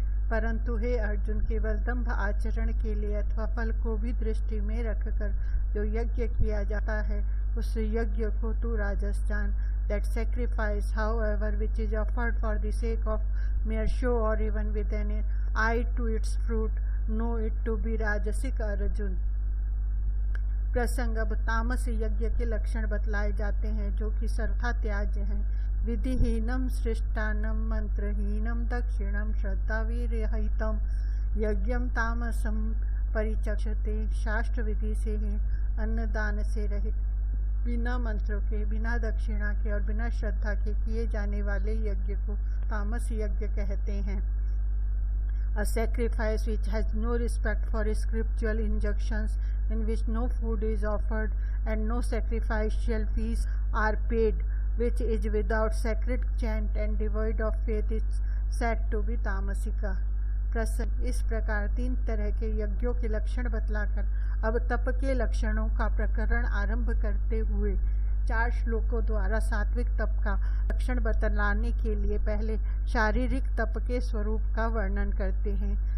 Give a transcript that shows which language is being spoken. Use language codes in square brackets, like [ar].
[hi] परंतु हे अर्जुन, केवल दंभ आचरण के लिए अथवा फल को भी दृष्टि में रखकर जो यज्ञ किया जाता है उस यज्ञ को तू राजस जान। [en] That sacrifice, however, which is offered for the sake of mere show or even with an eye to its fruit, know it to be rajasic Arjuna. [hi] प्रसंग अब तामस यज्ञ के लक्षण बतलाए जाते हैं जो कि सर्वथा त्याज्य हैं। [sa] विधिहीनम सृष्टानम मंत्रहीनम दक्षिणम श्रद्धावीर्यहितम यज्ञम तामसम परिचक्षते। [hi] शास्त्र विधि से ही अन्नदान से रहित, बिना मंत्रों के, बिना दक्षिणा के और बिना श्रद्धा के किए जाने वाले यज्ञ को तामस यज्ञ कहते हैं। [en] A sacrifice which has no respect for scriptural injunctions, in which no food is offered and no sacrificial fees are paid, which is without sacred chant and devoid of faith, is said to be tamasika. [hi] प्रसंग इस प्रकार तीन तरह के यज्ञों के लक्षण बतलाकर अब तप के लक्षणों का प्रकरण आरंभ करते हुए 4 श्लोकों द्वारा सात्विक तप का लक्षण बतलाने के लिए पहले शारीरिक तप के स्वरूप का वर्णन करते हैं।